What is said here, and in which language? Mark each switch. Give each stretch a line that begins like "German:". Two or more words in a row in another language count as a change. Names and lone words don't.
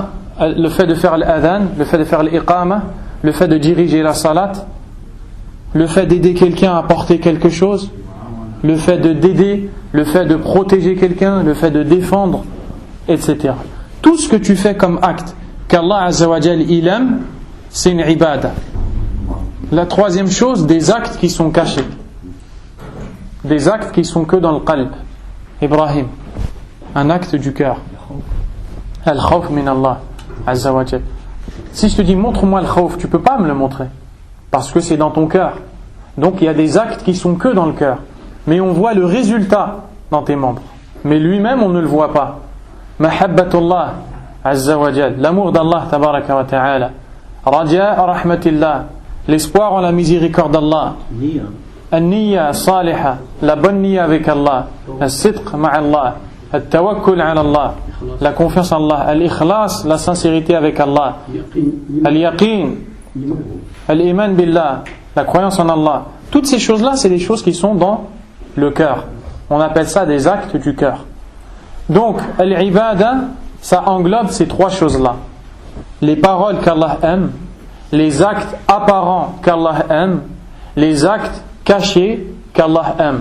French: Le fait de faire l'adhan, le fait de faire l'iqama, le fait de diriger la salat, le fait d'aider quelqu'un à porter quelque chose, le fait d'aider, le fait de protéger quelqu'un, le fait de défendre, etc. Tout ce que tu fais comme acte qu'Allah
Arabic: عز وجل
French: il aime, c'est une ibada. La troisième chose, des actes qui sont cachés. Des actes qui sont que dans le qalb. Ibrahim, un acte du cœur.
Arabic: الخوف من الله عز وجل.
French: Si je te dis montre-moi le khawf, tu ne peux pas me le montrer parce que c'est dans ton cœur. Donc il y a des actes qui sont que dans le cœur, mais on voit le résultat dans tes membres, mais lui-même on ne le voit pas.
Arabic: محبة الله عز وجل,
French: l'amour d'Allah
Arabic: تبارك وتعالى, رجاء رحمة الله,
French: l'espoir en la miséricorde d'Allah,
Arabic: النية الصالحة,
French: la bonne niyya avec Allah,
Arabic: الصدق مع الله، التوكل على الله,
French: la confiance en Allah,
Arabic: al-ikhlas,
French: la sincérité avec Allah,
Arabic: اليقين، الإيمان بالله,
French: la croyance en Allah. Toutes ces choses-là, c'est des choses qui sont dans le cœur. On appelle ça des actes du cœur. Donc, al-ibada, ça englobe ces trois choses-là. Les paroles qu'Allah aime, les actes apparents qu'Allah aime, les actes cachés qu'Allah aime.